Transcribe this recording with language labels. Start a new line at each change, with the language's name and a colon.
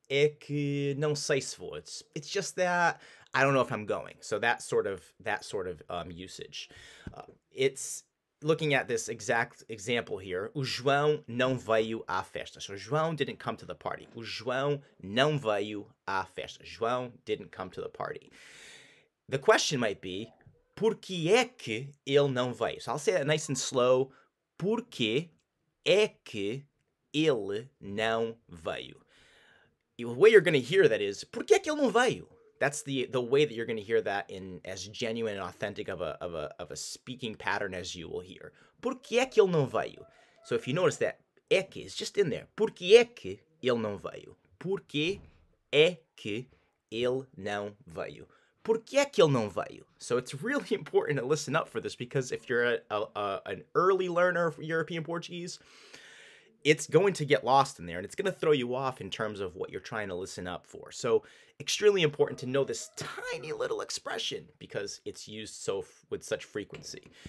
Portuguese: É que não sei se vou.
English: It's just that I don't know if I'm going. So that sort of usage. It's looking at this exact example here.
Portuguese: O João não veio à festa.
English: So João didn't come to the party.
Portuguese: O João não veio à festa.
English: João didn't come to the party. The question might be,
Portuguese: porque é que ele não veio?
English: So I'll say that nice and slow.
Portuguese: Porque é que ele não veio?
English: The way you're going to hear that is,
Portuguese: porque é que ele não veio?
English: That's the way that you're going to hear that in as genuine and authentic of a speaking pattern as you will hear.
Portuguese: Porque é que ele não veio?
English: So if you notice that é que is just in there.
Portuguese: Porque é que ele não veio? Porque é que ele não veio? Por que é que ele não veio?
English: So it's really important to listen up for this because if you're an early learner of European Portuguese, it's going to get lost in there and it's going to throw you off in terms of what you're trying to listen up for. So extremely important to know this tiny little expression because it's used with such frequency.